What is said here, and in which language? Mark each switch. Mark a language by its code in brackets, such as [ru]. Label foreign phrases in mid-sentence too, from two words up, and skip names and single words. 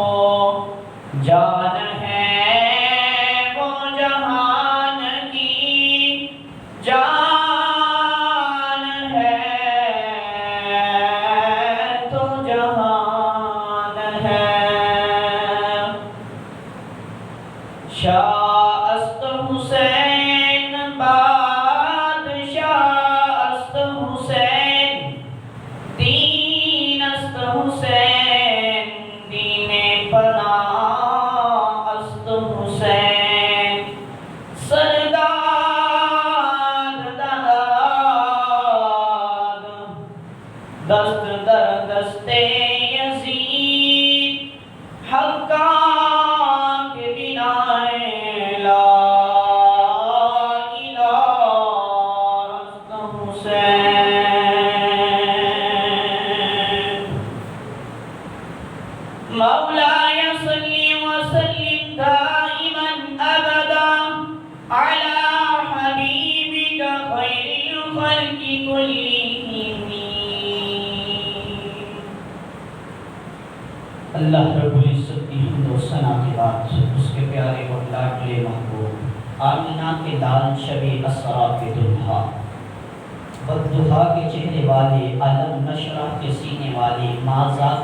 [ur] جان ہے وہ جہان کی، جان ہے تو جہان ہے. [fa] شاہ است حسین بادشاہ است حسین، دین است حسین دین پناہ است حسین. سرداد داد دست در دست یزید، حقا کے بنا لا الہ است حسین. [ar] مولاي صل وسلم دائما أبدا على حبيبك خير الخلق كلهم. [ur] اللہ رب العزت کی حمد و ثنا کے بعد اس کے پیارے اور لاڈلے محبوب آمینہ کے لال شب اسرا کے دلہا، بددہا کے چہرے والے، علم نشرح کے سینے والے، مازاد